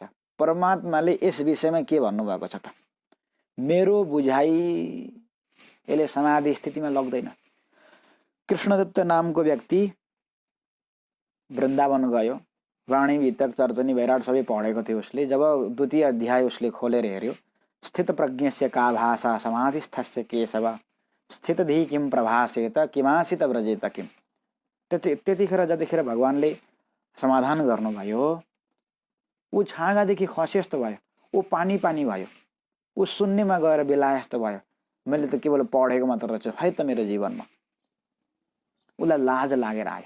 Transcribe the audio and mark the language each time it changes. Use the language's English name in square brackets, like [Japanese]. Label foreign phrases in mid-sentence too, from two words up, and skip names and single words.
[Nepali] परमात्माले यस विषयमा के भन्नुभएको छ त, मेरो बुझाइ यसले समाधि स्थितिमा लग्दैन। कृष्णदत्त नामको व्यक्ति वृन्दावन गयो, वाणी वितक चर्चनी वैराट सबै पढेको थियो उसले। जब द्वितीय अध्याय उसले खोलेर हेऱ्यो, [Sanskrit] स्थित प्रज्ञस्य का भाषा समाधिस्थस्य केशव स्थितधि किम प्रभासेत किमासित व्रजेत किम। [Nepali] त्यतिखेर जतिखेर भगवान्ले समाधान गर्नुभयो, ऊ छाँगादेखि खसे जस्तो भयो, ऊ पानी पानी भयो, ऊ शून्यमा गएर बेलाए जस्तो भयो। मैले त केवल पढेको मात्र रहेछु है त मेरो जीवनमा। उसलाई लाज लागेर आयो।